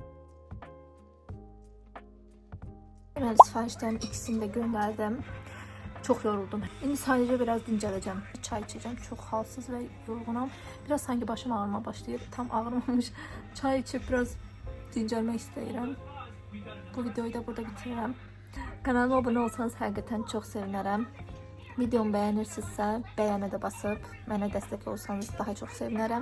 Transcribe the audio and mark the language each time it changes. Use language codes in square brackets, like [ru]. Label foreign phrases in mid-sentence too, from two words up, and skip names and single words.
[az] Deməli, sifarişlərin ikisini də göndərdim. [tr] Çok yoruldum. [az] İndi sadece biraz dincələcəm. [tr] Çay içeceğim. Çok halsız ve yorgunum. Biraz sanki başım ağrıma başlayıb. [az] Tam ağrımamış. Çay içip biraz dincəlmək istəyirəm. Bu videoyu da burada bitirirəm. Kanalıma abone olsanız həqiqətən çox sevinərəm. Videomu bəyənirsinizsə, bəyənə də basıb mənə dəstək olsanız daha çox sevinərəm.